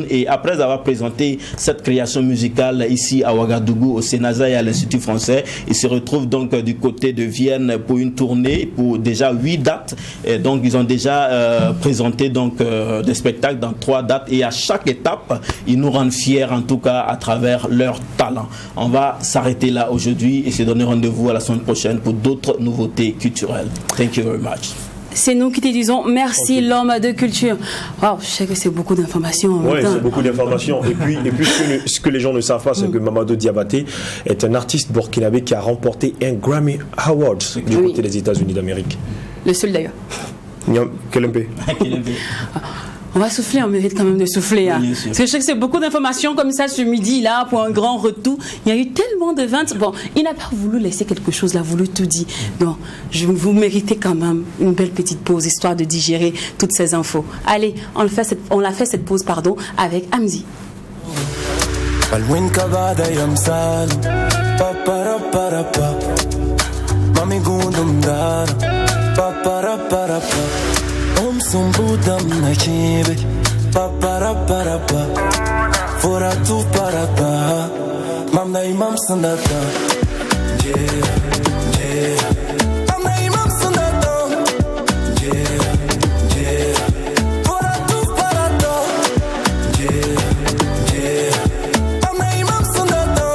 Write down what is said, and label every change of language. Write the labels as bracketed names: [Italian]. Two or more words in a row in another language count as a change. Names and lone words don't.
[French] Et après avoir présenté cette création musicale ici à Ouagadougou, au Sénasa et à l'Institut français, il se retrouve donc du côté de Vienne pour une tournée pour déjà 8 dates. Et donc ils ont déjà présenté donc des spectacles dans 3 dates, et à chaque étape ils nous rendent fiers en tout cas à travers leur talent. On va s'arrêter là aujourd'hui et se donner rendez-vous à la semaine prochaine pour d'autres nouveautés culturelles. [English] Thank you very much. [French] C'est nous qui te disons merci, l'homme de culture. Wow, je sais que c'est beaucoup d'informations. Oui, c'est beaucoup d'informations. Et puis ce que les gens ne savent pas, c'est que Mamadou Diabaté est un artiste burkinabé qui a remporté un Grammy Award du côté des États-Unis d'Amérique. Le seul d'ailleurs. Kelempe. On va souffler, on mérite quand même de souffler. Hein. Parce que je sais que c'est beaucoup d'informations comme ça ce midi là pour un grand retour. Il y a eu tellement de ventes. Bon, il n'a pas voulu laisser quelque chose, il a voulu tout dire. Donc, vous méritez quand même une belle petite pause histoire de digérer toutes ces infos. Allez, on a fait cette pause avec Amzi. Palwin kabada yam sal. Papara para pa. Mami gundum dar. Papara para pa. Sumbudam na chibe. Papara para pa. Fora tu para pa. Mam na imam sandata. Yeah, yeah. Mam na imam sandata. Yeah, yeah. Fora tu para ta. Yeah, yeah. Mam na imam sandata.